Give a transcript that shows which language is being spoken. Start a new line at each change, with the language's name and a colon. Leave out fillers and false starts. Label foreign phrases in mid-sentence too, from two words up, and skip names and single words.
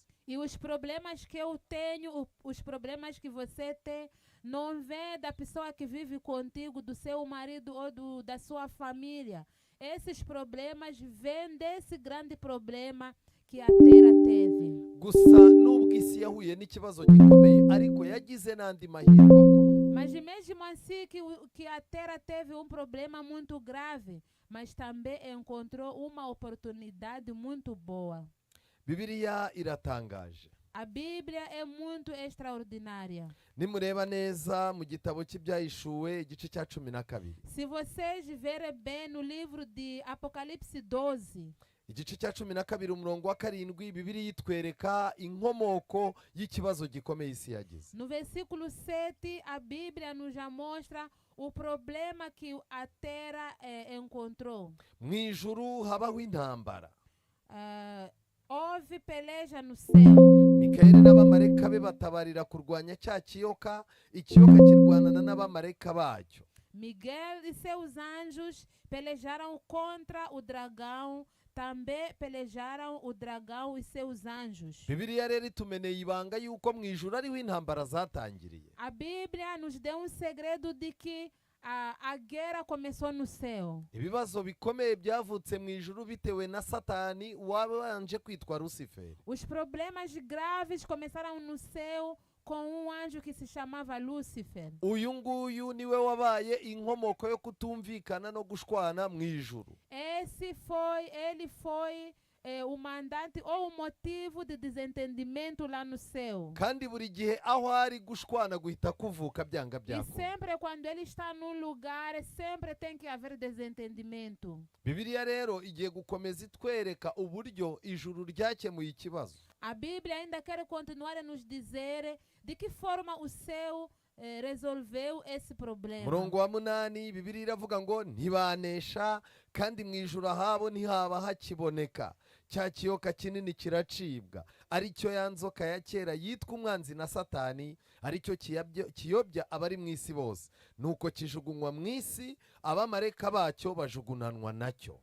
Portuguese: E os problemas que eu tenho, os problemas que você tem, não vem da pessoa que vive contigo, do seu marido ou da sua família. Esses problemas vêm desse grande problema que a terra teve.
Kinyarwanda: Gusa nubwo isi yahuye n'ikibazo gikomeye, ariko yagize n'andi mahirwe akomeye.
Portuguese: Mas mesmo assim que a terra teve problema muito grave, mas também encontrou uma oportunidade muito boa.
Kinyarwanda: Bibiliya iratangaje.
Portuguese: A Bíblia é muito extraordinária.
Kinyarwanda: Nimureba neza mu gitabo cy'ibyahishuwe igice cya 12,
Portuguese: Se vocês verem bem no livro de Apocalipse 12,
Kinyarwanda: igice cya 12 umurongo wa 7, Bibiliya itwereka inkomoko y'ikibazo gikomeye isi yagize.
Portuguese: no versículo 7, a Bíblia nos já mostra o problema que a terra encontrou.
Kinyarwanda: Mu ijuru habaho intambara.
Portuguese: Houve peleja no céu.
Kinyarwanda: Mikayeli n'abamarayika be batabarira kurwanya cya kiyoka, ikiyoka kirwanana n'abamarayika bacyo.
Portuguese: Miguel e seus anjos pelejaram contra o dragão, também pelejaram o dragão e seus anjos.
Kinyarwanda: Bibiliya rero itumeneye ibanga yuko mu ijuru ariho intambara zatangiriye.
Portuguese: A Bíblia nos deu segredo de que a guerra começou no céu.
Kinyarwanda: Ibibazo bikomeye byavutse mu ijuru bitewe na Satani wabanje kwitwa Luciferi.
Portuguese: Os problemas graves começaram no céu com anjo que se chamava Lúcifer.
Kinyarwanda: Uyu nguyu niwe wabaye inkomoko yo kutumvikana no gushwana mu ijuru.
Portuguese: Ele foi o mandante ou o motivo de desentendimento lá no céu.
Kinyarwanda: Kandi buri gihe aho ari gushwana guhita kuvuka byanga
Portuguese: E
Kinyarwanda: byako.
Portuguese: sempre quando ele está num lugar, sempre tem que haver desentendimento.
Kinyarwanda: Bibiliya rero igiye gukomeza itwereka uburyo ijuru ryakemuye ikibazo.
Portuguese: A Bíblia ainda quer continuar a nos dizer de que forma o céu resolveu esse problema.
Kinyarwanda: Murongo wa 8, Bibiliya iravuga ngo ntibanesha kandi mu ijuru ahabo ntihaba hakiboneka. Cya kiyoka kinini kiracibwa, aricyo ya nzoka ya kera yitwa umwanzi na Satani, aricyo kiyobya abari mu isi bose. Nuko kijugunywa mu isi, abamarayika bacyo bajugunanwa nacyo.